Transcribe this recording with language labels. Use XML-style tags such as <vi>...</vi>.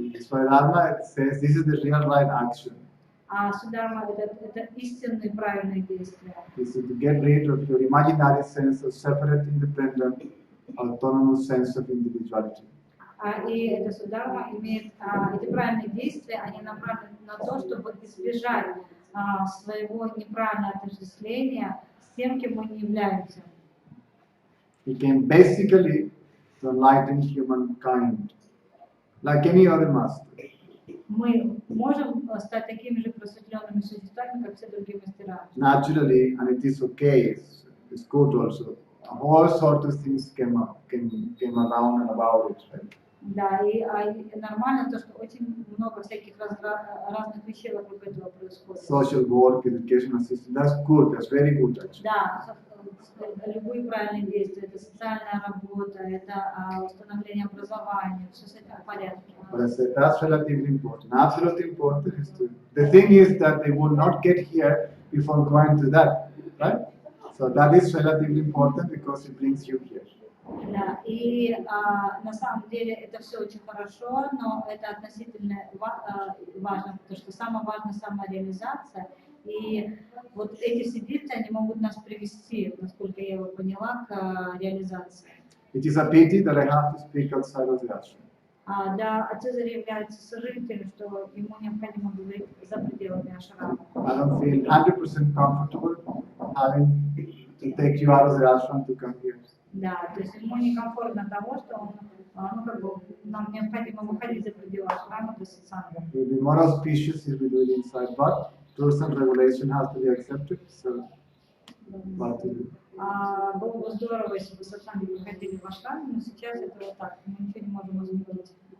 <en>So Dharma it says this is the real right action.</en> <ru>А сударма это истинные правильные действия.</ru> <en>Is to get rid of your imaginary sense of separate, independent, autonomous sense of individuality.</en> <ru>И эта сударма имеет, эти правильные действия, они направлены на то, чтобы избежать своего неправильного отождествления с тем, кем мы не являемся.</ru> <en>He came basically to enlighten humankind, like any other master.</en> <ru>Мы можем стать такими же просветленными существами, как все другие мастера.</ru> <en>Naturally, and it is okay, it's good also. All sorts of things came around and about it, right?</en> <ru>Да, и нормально то, что очень много всяких разных вещей вокруг этого происходит.</ru> <en>Social work, education assistance, that's good, that's very good actually.</en> <ru>Да, любые правильные действия, это социальная работа, это установление образования, все с этим в порядке.</ru> <en>But I said that's relatively important. Absolutely important is to. The thing is that they would not get here before going to that, right? So that is relatively important because it brings you here.</en> <ru>Да, и на самом деле это все очень хорошо, но это относительно важно, потому что самое важное самореализация. И вот эти все действия, они могут нас привести, насколько я его поняла, к реализации.</ru> <en>It is a pity that I have to speak outside of the ashram.</en> <ru>Для Ацезаря является сожалением, что ему необходимо говорить за пределами ашрама.</ru> <en>I don't feel 100% comfortable having to take you out of the ashram to come here.</en> <ru>Да, то есть ему некомфортно того, что он, нам необходимо выходить за пределы ашрама для сатсанга.</ru> <en>It will be more auspicious if we do it inside, but rules and regulation has to be accepted. So, what to do?</en> <ru>Было бы здорово, если бы сатсанги выходили в ашраме, но сейчас это вот так, мы ничего не можем изменить.</ru>